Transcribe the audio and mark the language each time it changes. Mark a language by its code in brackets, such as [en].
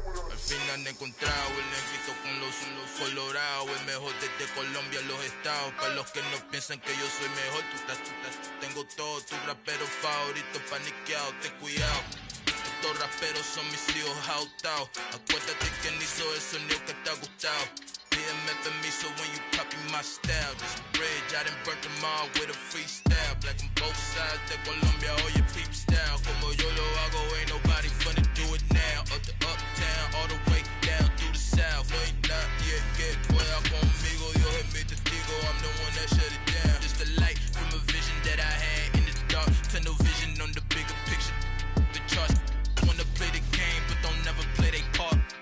[es] Al fin han encontrado el negrito con los colorados, el mejor desde Colombia a los estados. Para los que no piensan que yo soy mejor, tengo todos tus raperos favoritos paniqueados, ten cuidado. Estos raperos son mis hijos jautados. Acuérdate quién hizo el sonido que te ha gustado. Pídeme permiso [en] when you copy my style. This bridge, I done burnt them all with a freestyle. Black on both sides [es] de Colombia, oye [en] peep style. [es] Como yo lo hago, [en] ain't nobody finna do it now. Up to uptown, all the way down through the south. [es] No hay nadie que pueda conmigo. Dios es mi testigo, [en] I'm the one that shut it down. Just a light from a vision that I had in the dark. Tunnel vision on the bigger picture. The charts wanna play the game, but don't never play their part.